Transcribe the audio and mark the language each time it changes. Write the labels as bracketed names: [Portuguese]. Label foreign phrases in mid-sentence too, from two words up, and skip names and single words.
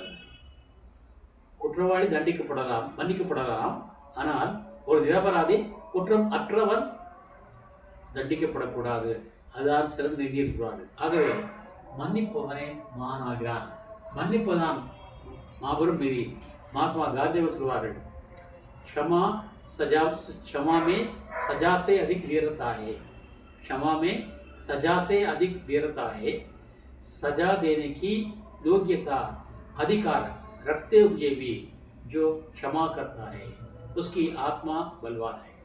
[Tamil] குற்றவாளி மன்னிக்கப்படலாம், ஆனால் ஒரு நிரபராதி குற்றம் அற்றவன் தண்டிக்கப்படக்கூடாது. அதுதான் சிறந்த நீதி என்று சொல்வார்கள். ஆகவே மன்னிப்பவனே மகானாகிறான். மன்னிப்பதான் மாபெரும் நீதி. [Hindi] महात्मा गांधी சொல்வார்கள், क्षमा में सजा से अधिक वीरता है. क्षमा में सजा से अधिक वीरता है. सजा देने की योग्यता अधिकार रखते हुए भी जो क्षमा करता है उसकी आत्मा बलवान है.